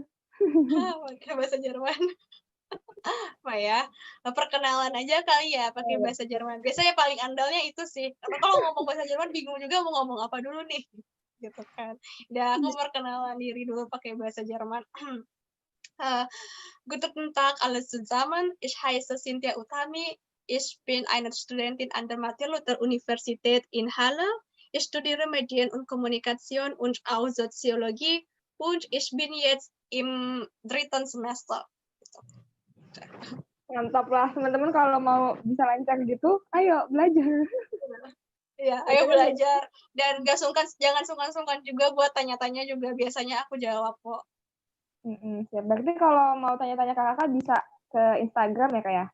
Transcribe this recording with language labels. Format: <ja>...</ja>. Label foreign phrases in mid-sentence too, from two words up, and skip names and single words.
<id>Pakai bahasa Jerman. Apa ya? Perkenalan aja kali ya, pakai bahasa Jerman. Biasanya paling andalnya itu sih. Karena kalau ngomong bahasa Jerman, bingung juga mau ngomong apa dulu nih. Gitu kan. Udah, aku perkenalan diri dulu pakai bahasa Jerman.</id> <de>Guten Tag alle zusammen, ich heiße Cynthia Utami, ich bin eine Studentin an der Martin-Luther-Universität in Halle. Ich studiere Medien und Kommunikation und auch Soziologie und ich bin jetzt im 3. Semester.</de> <id>Mantap lah, teman-teman kalau mau bisa lancar gitu, ayo belajar. Ya, ayo belajar. Dan jangan sungkan-sungkan juga buat tanya-tanya juga, biasanya aku jawab kok. Siap. Berarti kalau mau tanya-tanya ke kakak bisa ke Instagram ya Kak ya?</id>